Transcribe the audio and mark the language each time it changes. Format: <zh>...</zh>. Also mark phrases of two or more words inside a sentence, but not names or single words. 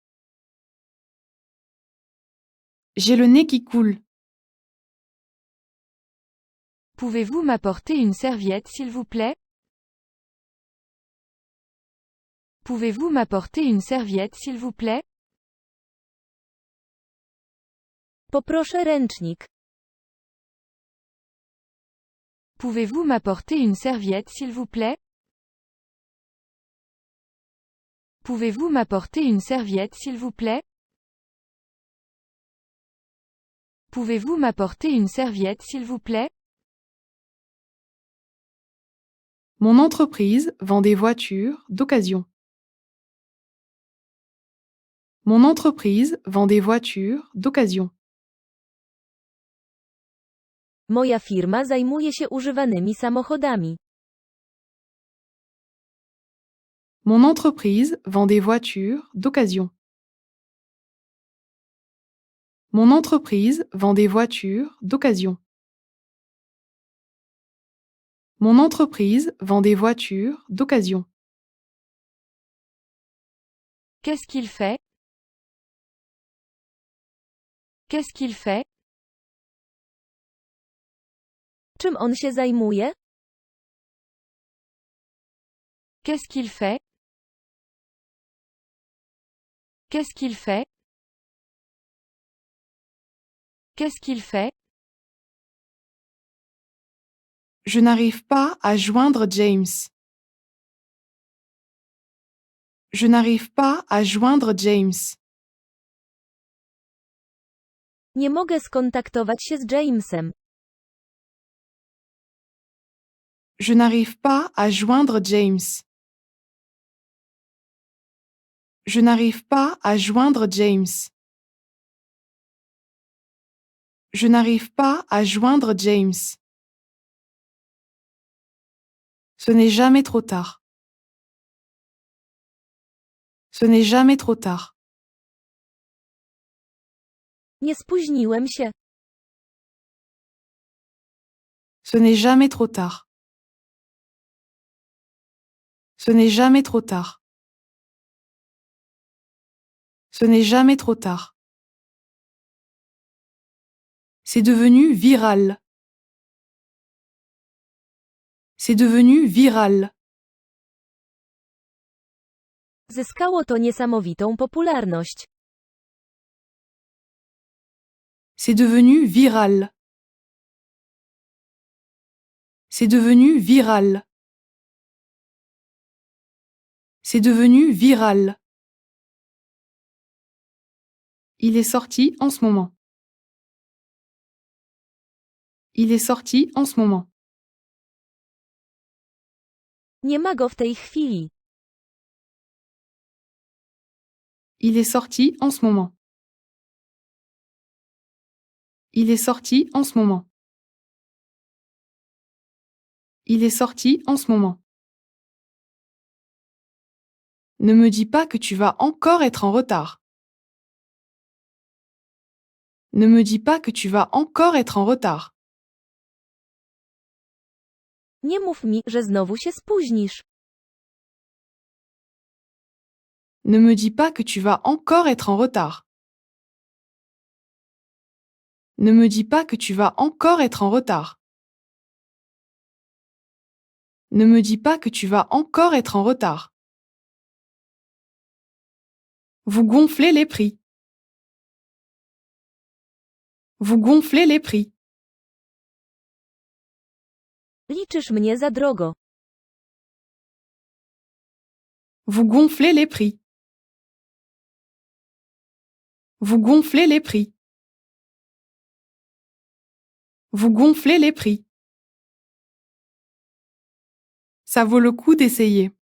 <fr>J'ai le nez qui coule. Pouvez-vous m'apporter une serviette s'il vous plaît? Pouvez-vous m'apporter une serviette s'il vous plaît?</fr> <pl>Poproszę ręcznik.</pl> <fr>Pouvez-vous m'apporter une serviette s'il vous plaît? Pouvez-vous m'apporter une serviette s'il vous plaît? Pouvez-vous m'apporter une serviette s'il vous plaît? Mon entreprise vend des voitures d'occasion. Mon entreprise vend des voitures d'occasion.</fr> <pl>Moja firma zajmuje się używanymi samochodami.</pl> <fr>Mon entreprise vend des voitures d'occasion. Mon entreprise vend des voitures d'occasion. Mon entreprise vend des voitures d'occasion. Qu'est-ce qu'il fait? Qu'est-ce qu'il fait?</fr> <pl>Czym on się zajmuje?</pl> <fr>Qu'est-ce qu'il fait? Qu'est-ce qu'il fait? Qu'est-ce qu'il fait? Je n'arrive pas à joindre James. Je n'arrive pas à joindre James.</fr> <pl>Nie mogę skontaktować się z Jamesem.</pl> <fr>Je n'arrive pas à joindre James. Je n'arrive pas à joindre James. Je n'arrive pas à joindre James. Ce n'est jamais trop tard. Ce n'est jamais trop tard.</fr> <pl>Nie spóźniłem się.</pl> <fr>Ce n'est jamais trop tard. Ce n'est jamais trop tard. Ce n'est jamais trop tard. C'est devenu viral. C'est devenu viral.</fr> <pl>Zyskało to niesamowitą popularność.</pl> <fr>C'est devenu viral. C'est devenu viral. C'est devenu viral. Il est sorti en ce moment. Il est sorti en ce moment.</fr> <pl>Nie ma go w tej chwili.</pl> <fr>Il est sorti en ce moment. Il est sorti en ce moment. Il est sorti en ce moment. Ne me dis pas que tu vas encore être en retard. Ne me dis pas que tu vas encore être en retard.</fr> <pl>Nie mów mi, że znowu się spóźnisz.</pl> <fr>Ne me dis pas que tu vas encore être en retard. Ne me dis pas que tu vas encore être en retard. Ne me dis pas que tu vas encore être en retard. Vous gonflez les prix. Vous gonflez les prix.</fr> <pl>Liczysz mnie za drogo.</pl> <fr>Vous gonflez les prix. Vous gonflez les prix. Vous gonflez les prix. Ça vaut le coup d'essayer.</fr>